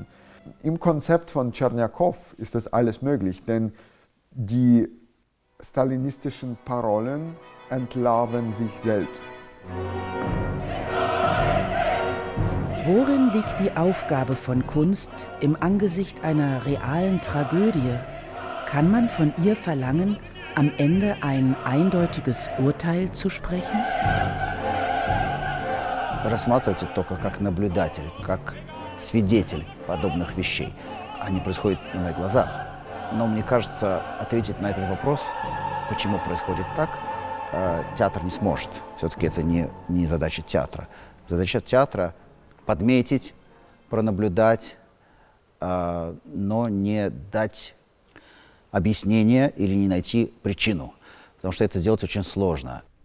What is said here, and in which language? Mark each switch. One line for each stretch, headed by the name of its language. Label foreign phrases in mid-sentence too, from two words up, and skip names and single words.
German: Im Konzept von Tschernjakow ist das alles möglich, denn die stalinistischen Parolen entlarven sich selbst. Worin liegt die Aufgabe von Kunst im Angesicht einer realen Tragödie? Kann man von ihr verlangen, am Ende ein eindeutiges Urteil zu sprechen?
Russian: Рассматривается только как наблюдатель, как свидетель подобных вещей. Они происходят на моих глазах. Но мне кажется, ответить на этот вопрос, почему происходит так, театр не сможет. Все-таки это не задача театра. Задача театра — подметить, пронаблюдать, но не дать объяснение или не найти причину, потому что это сделать очень сложно.